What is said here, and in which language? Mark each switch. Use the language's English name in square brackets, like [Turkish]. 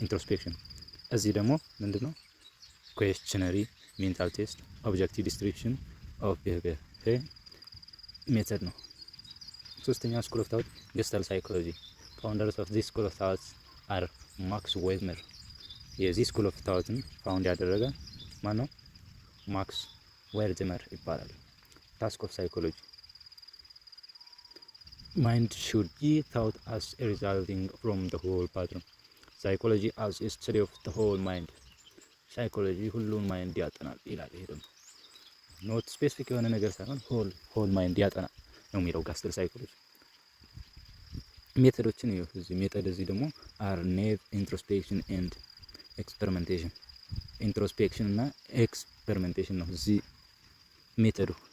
[Amharic] ኢንትሮስፔክሽን። እዚህ ደግሞ ምንድነው? ኩዌስቸነሪ፣ ሜንታል ቴስት፣ ኦብጀክቲቭ ዲስክሪፕሽን ኦፍ ቢሄቪየር ሜተድ ነው። ሶስተኛ ስኩል ኦፍ ታውት ገስታል ሳይኮሎጂ። [English] ፋውንደርስ ኦፍ ዚስ ስኩል ኦፍ ታውት አር ማክስ ዌርነር። [Amharic] የዚህ ስኩል ኦፍ ታውትን ፋውንድ ያደረገ ማን ነው? ማክስ ዌርነር ይባላል። [English] ታስክ ኦፍ ሳይኮሎጂ mind should be thought as a resulting from the whole pattern. Psychology as a study of the whole mind. [Amharic] ሳይኮሎጂ ሁሉን ማይንድ ያጠናል ይላል። ይሄ ደግሞ ኖት ስፔሲፊክ የሆነ ነገር ሳይሆን ሆል ማይንድ ያጠናል ነው የሚለው ጋስተል ሳይኮሎጂ። ሜተዶችን ይኸው እዚህ ሜተድ እዚህ ደግሞ [English] አር ኔቭ ኢንትሮስፔክሽን ኤንድ ኤክስፐሪመንቴሽን። [Amharic] ኢንትሮስፔክሽን እና ኤክስፐሪመንቴሽን ነው እዚህ ሜተዱ።